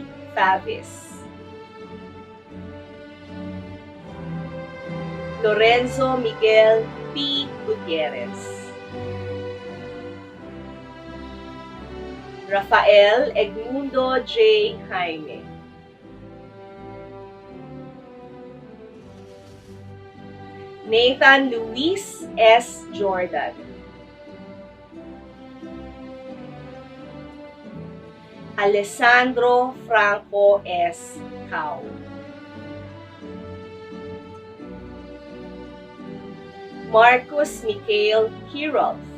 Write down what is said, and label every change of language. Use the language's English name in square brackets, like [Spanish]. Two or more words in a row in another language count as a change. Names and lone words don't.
[English] Favis. Lorenzo Miguel P. Gutierrez. Rafael Edmundo J. Jaime. Nathan Luis S. Jordan. Alessandro Franco S. Cao. Marcus Mikhail Kirov.